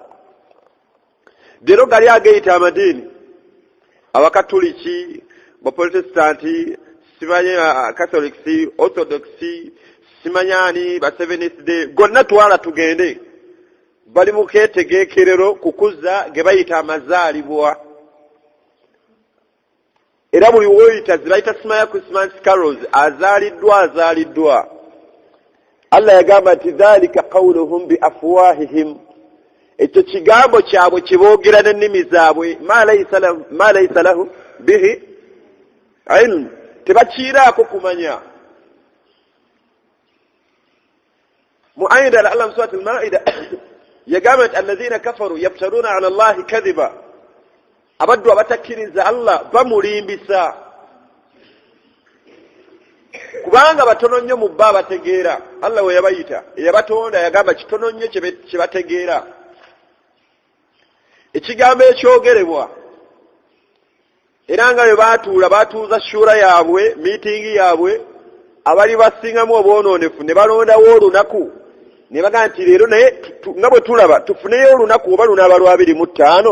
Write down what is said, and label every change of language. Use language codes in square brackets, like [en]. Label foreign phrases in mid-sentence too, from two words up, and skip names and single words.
[lg] Dero gali ageyita amadiini, abakatoliki, baprotestanti, simanya catholics, orthodox, simanyani ba Seventh Day, gonna twala tugende, bali mu keetegeekerero kukuza ge bayita amazaalibwa. Era buli woyita zibayita simanya [en] Christmas carols, [lg] azaaliddwa. Allah yagamba nti [ar] ذلك قولهم بأفواههم, [lg] ekyo kigambo kyabwe kiboogera n'ennimi zaabwe, [ar] ما ليس له به علم, [lg] tebakiiraako kumanya. Mu ayida Allah mu surat al-Maida yagamba nti [ar] الذين كفروا يفترون على الله كذبا, [lg] abaddu abatakkiriza Allah bamulimbisa, kubanga batono nnyo mu bba bategeera. Allah we yabayita eyabatonda yagamba kitono nnyo kye bategeera. Ekigambo ekyogerebwa era nga bwe batuuza shura yaabwe, miitingi yaabwe, abali basingamu obwonoonefu ne balondawo olunaku ne bagamba nti leero naye nga bwe tulaba tufuneyo olunaku oba lunaaba lwa 25.